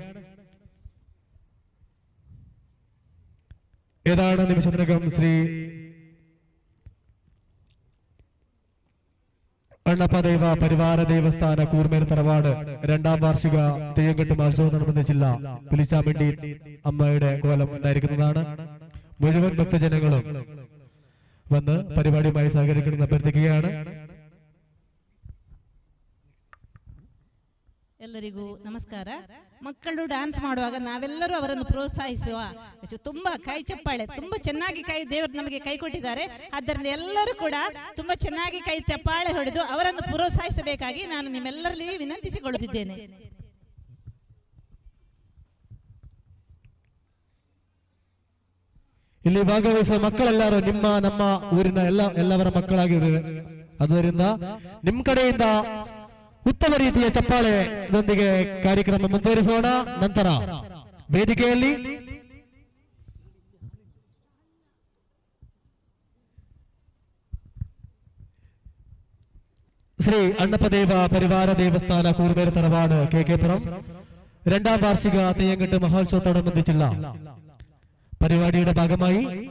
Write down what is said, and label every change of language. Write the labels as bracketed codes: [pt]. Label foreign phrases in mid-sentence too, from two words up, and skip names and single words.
[ml] ഏതാണ് നിമിഷത്തിനകം ശ്രീ അണ്ണപ്പദൈവ പരിവാര ദേവസ്ഥാന കൂർമേർ തറവാട് 2ാം വാർഷിക തെയ്യംകെട്ട് മഹോത്സവത്തോടനുബന്ധിച്ചുള്ള പുലിച്ചാമണ്ടി അമ്മയുടെ കോലം ഉണ്ടായിരിക്കുന്നതാണ്. മുഴുവൻ ഭക്തജനങ്ങളും വന്ന് പരിപാടിയുമായി സഹകരിക്കണമെന്ന് അഭ്യർത്ഥിക്കുകയാണ്. [kn] ಎಲ್ಲರಿಗೂ ನಮಸ್ಕಾರ. ಮಕ್ಕಳು ಡ್ಯಾನ್ಸ್ ಮಾಡುವಾಗ ನಾವೆಲ್ಲರೂ ಅವರನ್ನು ಪ್ರೋತ್ಸಾಹಿಸುವ. ತುಂಬಾ ಕೈ ಚಪ್ಪಾಳೆ, ತುಂಬಾ ಚೆನ್ನಾಗಿ ಕೈ ದೇವರು ನಮಗೆ ಕೈ ಕೊಟ್ಟಿದ್ದಾರೆ. ಆದ್ದರಿಂದ ಎಲ್ಲರೂ ಕೂಡ ತುಂಬಾ ಚೆನ್ನಾಗಿ ಕೈ ಚಪ್ಪಾಳೆ ಹೊಡೆದು ಅವರನ್ನು ಪ್ರೋತ್ಸಾಹಿಸಬೇಕಾಗಿ ನಾನು ನಿಮ್ಮೆಲ್ಲರಲ್ಲಿ ವಿನಂತಿಸಿಕೊಳ್ಳುತ್ತಿದ್ದೇನೆ. ಇಲ್ಲಿ ಭಾಗವಹಿಸುವ ಮಕ್ಕಳೆಲ್ಲರೂ ನಮ್ಮ ಊರಿನ ಎಲ್ಲವರ ಮಕ್ಕಳಾಗಿ ಅದರಿಂದ ನಿಮ್ಮ ಕಡೆಯಿಂದ ಉತ್ತಮ ರೀತಿಯ ಚಪ್ಪಾಳೆಯೊಂದಿಗೆ ಕಾರ್ಯಕ್ರಮ ಮುಂದುವರಿಸೋಣ. ನಂತರ ವೇದಿಕೆಯಲ್ಲಿ [ml] ശ്രീ അണ്ണപ്പദേവ പരിവാര ദേവസ്ഥാന കൂർമേർ തറവാട് KK-പുരം 2ാം വാർഷിക തെയ്യംകെട്ട് മഹോത്സവത്തോടനുബന്ധിച്ചുള്ള പരിപാടിയുടെ ഭാഗമായി